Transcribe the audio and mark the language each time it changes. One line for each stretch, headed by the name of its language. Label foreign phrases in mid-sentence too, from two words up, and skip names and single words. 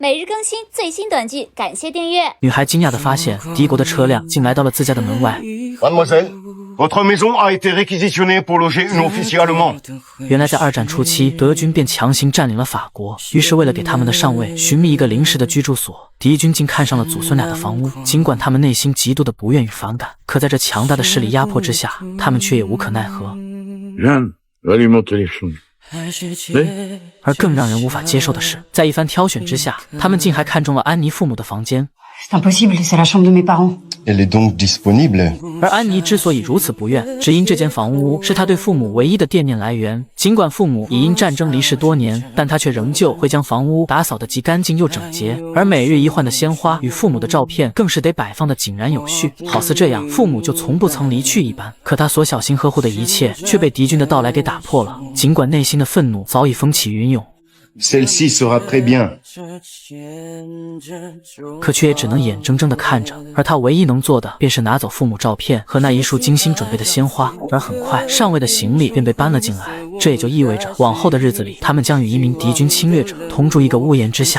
Chinese: 每日更新最新短剧，感谢订阅。女孩惊讶地发现，敌国的车辆竟来到了自家的门外。
French: Mademoiselle, votre maison a été réquisitionnée pour loger une officier allemande.
Chinese: 原来在二战初期，德军便强行占领了法国，于是为了给他们的上尉寻觅一个临时的居住所，敌军竟看上了祖孙俩的房屋。尽管他们内心极度的不愿与反感，可在这强大的势力压迫之下，他们却也无可奈何。
French: Jeanne, va lui montrer les choses.
Chinese: 而更让人无法接受的是，在一番挑选之下，他们竟还看中了安妮父母的房间。
French: C'est impossible, c'est la chambre de mes parents. Elle est donc disponible.
Chinese: 而安妮之所以如此不愿，只因这间房屋是她对父母唯一的惦念来源。尽管父母已因战争离世多年，但她却仍旧会将房屋打扫得既干净又整洁，而每日一换的鲜花与父母的照片更是得摆放得井然有序，好似这样父母就从不曾离去一般。可她所小心呵护的一切却被敌军的到来给打破了，尽管内心的愤怒早已风起云涌。
French: Celle-ci sera très bien.
Chinese: 可却也只能眼睁睁地看着，而他唯一能做的便是拿走父母照片和那一束精心准备的鲜花。而很快，上尉的行李便被搬了进来，这也就意味着往后的日子里，他们将与一名敌军侵略者同住一个屋檐之下。